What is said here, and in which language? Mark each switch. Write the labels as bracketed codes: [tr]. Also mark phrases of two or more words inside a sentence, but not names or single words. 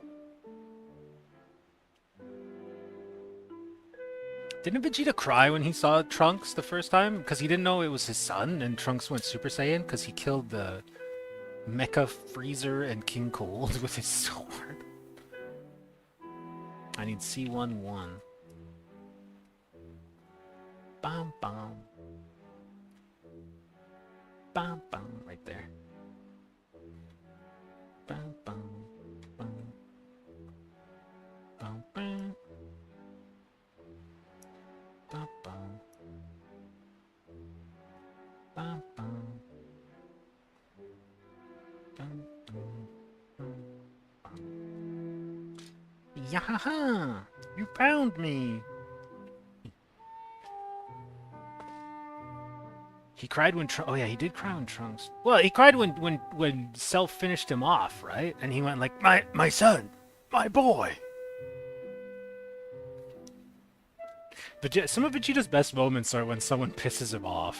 [en] Didn't Vegeta cry when he saw Trunks the first time? Because he didn't know it was his son, and Trunks went Super Saiyan because he killed the Mecha Freezer and King Cold with his sword. I need C11. Bam, bam. Bam, bam, right there. Bam, bam, bam. Bam, bam. Bam, bam. Bam, bam. Bam, bam, bam, bam. Yahaha! You found me! He cried when oh yeah, he did cry when Trunks. Well, he cried when Cell finished him off, right? And he went like, my son, my boy. Some of Vegeta's best moments are when someone pisses him off.